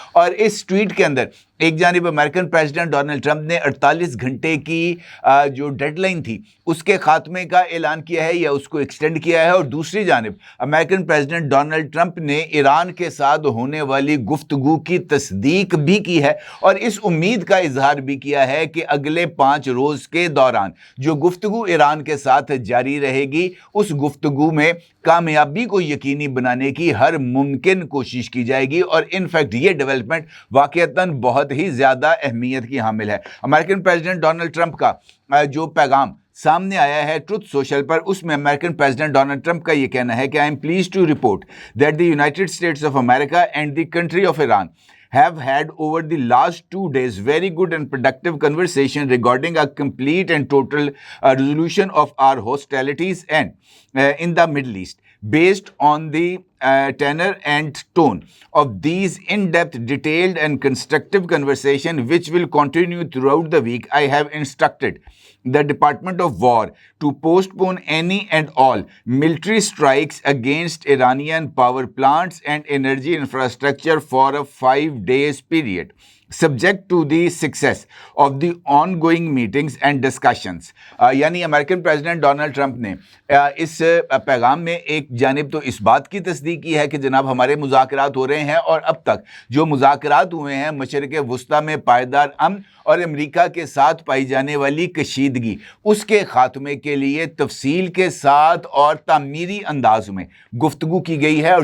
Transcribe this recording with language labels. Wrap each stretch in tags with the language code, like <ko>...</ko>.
<hi>और इस ट्वीट के अंदर एक जानिब अमेरिकन प्रेसिडेंट डोनाल्ड ट्रंप ने 48 घंटे की जो डेडलाइन थी उसके खात्मे का ऐलान किया है या उसको एक्सटेंड किया है, और दूसरी जानिब अमेरिकन प्रेसिडेंट डोनाल्ड ट्रंप ने ईरान के साथ होने वाली गुफ्तगू की तस्दीक भी की है और इस उम्मीद का इजहार भी किया है कि अगले 5 रोज़ के दौरान जो गुफ्तगू ईरान के साथ जारी रहेगी उस गुफ्तगू में कामयाबी को यकीनी बनाने की हर मुमकिन कोशिश की जाएगी। और इनफैक्ट ये डेवलपमेंट वाक़ईतन बहुत ही ज़्यादा अहमियत की हामिल है। अमेरिकन प्रेसिडेंट डोनाल्ड ट्रंप का जो पैगाम सामने आया है ट्रुथ सोशल पर, उसमें अमेरिकन प्रेसिडेंट डोनाल्ड ट्रंप का ये कहना है कि</hi> <en>I am pleased to report that the United States of America and the country of Iran have had over the last 2 days very good and productive conversation regarding a complete and total resolution of our hostilities and in the Middle East, based on the tenor and tone of these in-depth, detailed and constructive conversation which will continue throughout the week. I have instructed the Department of War to postpone any and all military strikes against Iranian power plants and energy infrastructure for a 5-day period, subject to the success of the ongoing meetings and discussions.</en> <hi>यानी American president Donald Trump ने इस पैगाम में एक जानिब तो इस बात की तस्दीक की है कि जनाब हमारे मुज़ाकरात हो रहे हैं और अब तक जो मुज़ाकरात हुए हैं मशरिक़ वुस्ता में पायदार अमन और अमेरिका के साथ पाई जाने वाली कशीदगी उसके ख़ात्मे के लिए तफसील के साथ और तामीरी अंदाज में गुफ्तगू की गई है।</hi>